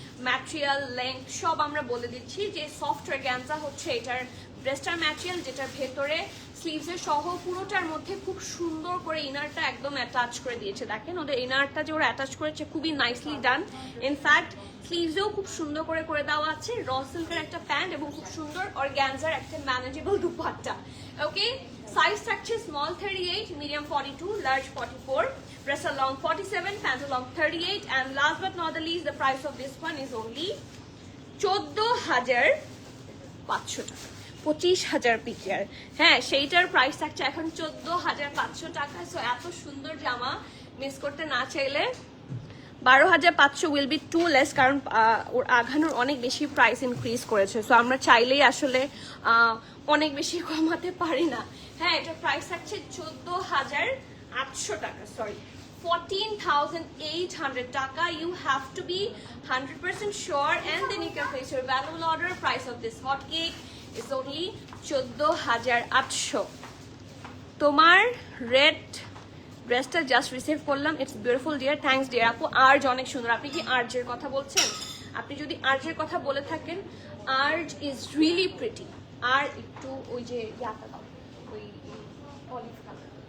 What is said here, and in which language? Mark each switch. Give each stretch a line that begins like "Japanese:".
Bangla: Material, length সব আমরা বলে দিচ্ছি। যে সফট অর্গানজা হচ্ছে এটার ড্রেসটার ম্যাটেরিয়াল, যেটার ভেতরে স্লিভসের সহ পুরোটার মধ্যে খুব সুন্দর করে ইনারটা একদম অ্যাটাচ করে দিয়েছে। দেখেন ওদের ইনারটা যে ওরা অ্যাটাচ করেছে খুবই নাইসলি ডান। ইনফ্যাক্ট স্লিভসেও খুব সুন্দর করে দেওয়া আছে। র সিল্কের একটা প্যান্ট এবং খুব সুন্দর অর্গানজার একটা ম্যানেজেবল দুপাট্টা।
English: Okay, size থাকছে small 38, medium 42, large 44, ড্রেসার long 47, pant long 38, and last but not the least, the price of this one is only 14,500 টাকা।
Bangla: 25,000 পিকের, হ্যাঁ সেইটার প্রাইস থাকছে এখন 14,500 টাকা। সো এত সুন্দর জামা মিস করতে না চাইলে 12,500
English: will be too less,
Bangla: কারণ ওর আঘানোর অনেক বেশি প্রাইস ইনক্রিজ করেছে। সো আমরা চাইলেই আসলে অনেক বেশি কমাতে পারি না। হ্যাঁ, এটার প্রাইস থাকছে 14,800 টাকা, সরি 14,800 টাকা।
English: You have to be 100% sure, and then you can place your valuable order. Price of this hot cake is only 14,800. তোমার red ড্রেসটা just receive করলাম, it's beautiful dear, thanks dear আপু।
Bangla: আর্জ অনেক সুন্দর। আপনি কি আর্জের কথা বলছেন? আপনি যদি আর্জের কথা বলে থাকেন,
English: আর্জ is really pretty.
Bangla: আর একটু ওই যে ইয়াটা দাও, ওই অলিভ কালার।